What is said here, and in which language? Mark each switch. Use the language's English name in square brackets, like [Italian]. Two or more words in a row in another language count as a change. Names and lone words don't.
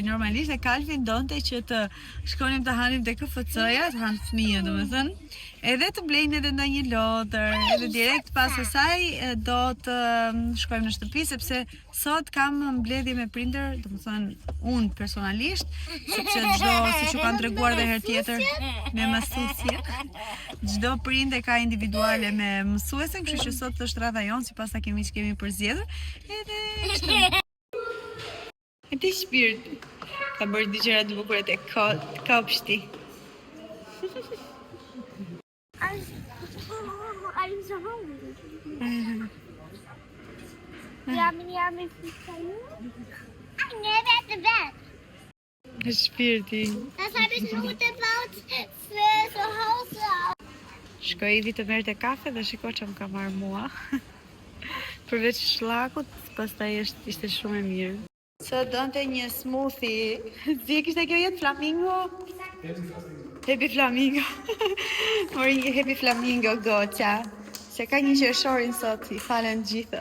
[Albanian] Normalisht e Kalvin donte që të shkonim të hanim te KFC-ja, të hanë fëmijët, domethënë, edhe të blejnë edhe ndonjë lotër, edhe direkt pas asaj do të shkojmë në shtëpi, sepse sot kam mbledhje me prindër, domethënë unë personalisht, sepse çdo, siç u kanë treguar edhe herë tjetër me mësuesje, çdo prind e ka individuale me mësuesen, kështu që sot është radha jonë, sipas sa kemi përzgjedhur, edhe kështu. E ti shpirt ka bërë dy gjëra të bukura te kopshti. [English] I'm so hungry. Yummy food. I never at the bed. [Albanian] Shpirti. [German] Das habe ich nur gebaut für zu Hause. [Albanian] Shkoj Ivi të merrte kafe dhe shiko që më ka marrë mua. Përveç shllakut, pastaj ishte shumë e mirë. Sot donte një smoothie. Si kishte kjo jetë flamingo? Happy Flamingo. Mori një Happy Flamingo goqa. Se ka 1 qershorin sot, i falen gjitha.